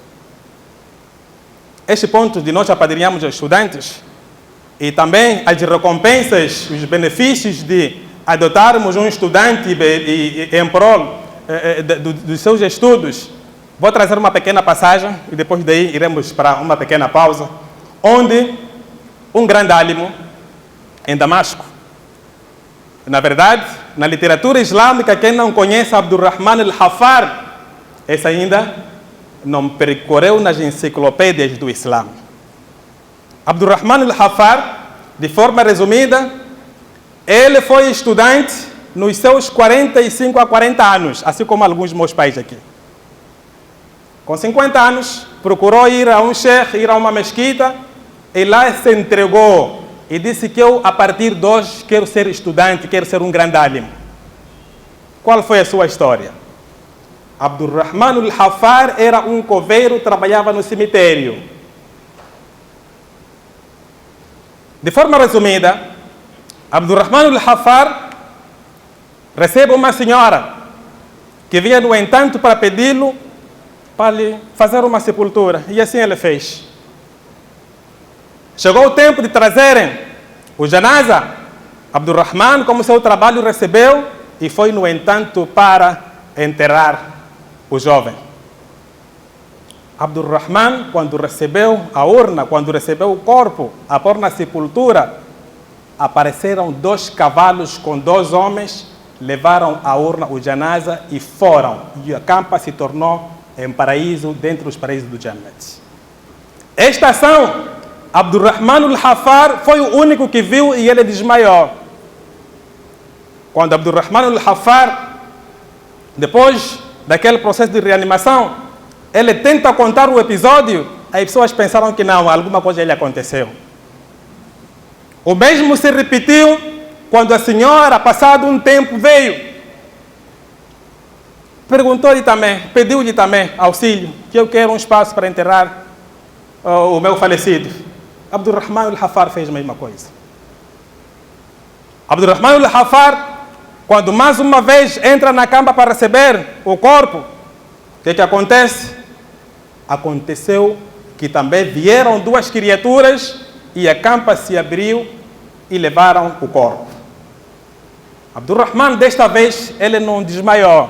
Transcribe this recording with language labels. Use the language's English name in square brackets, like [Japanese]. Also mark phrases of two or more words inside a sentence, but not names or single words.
[Portuguese] Este ponto de nós apadrinharmos os estudantes e também as recompensas, os benefícios de adotarmos um estudante em prol dos seus estudos. Vou trazer uma pequena passagem e depois daí iremos para uma pequena pausa, onde um grande álimo em Damasco, na verdade, na literatura islâmica, quem não conhece Abdurrahman al-Hafar, esse ainda não percorreu nas enciclopédias do Islã. Abdurrahman al-Hafar, de forma resumida, ele foi estudante nos seus 45 a 40 anos, assim como alguns dos meus pais aqui. Com 50 anos, procurou ir a um sheikh, ir a uma mesquita, e lá se entregou e disse que eu, a partir de hoje, quero ser estudante, quero ser um grande alim. Qual foi a sua história? Abdurrahman al-Hafar era um coveiro, trabalhava no cemitério. De forma resumida, Abdurrahman al-Hafar recebe uma senhora que vinha, no entanto, para pedi-lo para lhe fazer uma sepultura. E assim ele fez. Chegou o tempo de trazerem o janaza. Abdurrahman, como seu trabalho, recebeu e foi, no entanto, para enterrar o jovem. Abdurrahman, quando recebeu a urna, quando recebeu o corpo a pôr na sepultura, apareceram 2 cavalos com 2 homens, levaram a urna, o janaza, e foram. E a campa se tornou em paraíso, dentro dos paraísos do Jannat. Esta ação, Abdurrahman al-Hafar foi o único que viu e ele desmaiou. Quando Abdurrahman al-Hafar, depois daquele processo de reanimação, ele tenta contar o episódio, as pessoas pensaram que não, alguma coisa lhe aconteceu. O mesmo se repetiu quando a senhora, passado um tempo, veio. Perguntou-lhe também, pediu-lhe também auxílio, que eu quero um espaço para enterrar o meu falecido. Abdurrahman al-Hafar fez a mesma coisa. Abdurrahman al-Hafar, quando mais uma vez entra na cama para receber o corpo, o que acontece? Aconteceu que também vieram 2 criaturas e a campa se abriu e levaram o corpo. Abdurrahman, desta vez, ele não desmaiou.